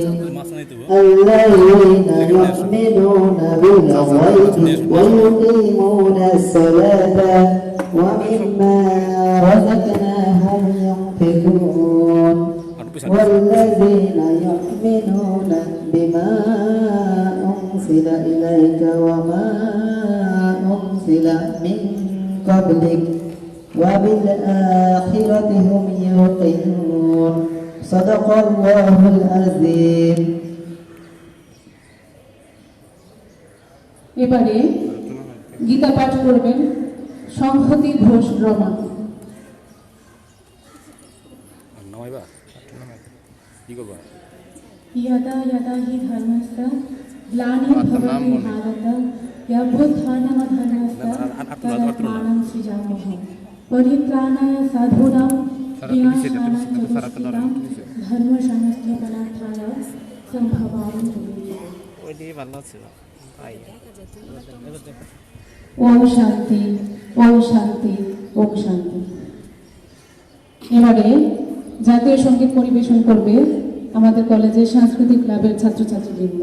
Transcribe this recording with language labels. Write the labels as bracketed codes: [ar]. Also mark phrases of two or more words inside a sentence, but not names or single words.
[ar] الذين يؤمنون بالغيب ويقيمون الصلاة ومما رزقناهم ينفقون والذين يؤمنون بما أنزل إليك وما أنزل من قبلك وبالآخرة هم يوقنون صدق الله العظيم. [bn] এবারে গীতা পাঠ করবেন সংহতি ঘোষ রমা। [sa] यदा यदा हि धर्मस्य ग्लानिर्भवति भारत यभुत्थानमधर्मस्य तदात्मानं सृजामः परित्राणाय साधूनां विनाशाय च दुष्कृतां धर्मसंस्थापनार्थाय सम्भवामि जुगे। [bn] ওইটি ভালো ছিল তাই [sa] ওম শান্তি, ওম শান্তি, ওম শান্তি। [bn] এবারে জাতীয় সঙ্গীত পরিবেশন করবে আমাদের কলেজের সাংস্কৃতিক ক্লাবের ছাত্রছাত্রীবৃন্দ।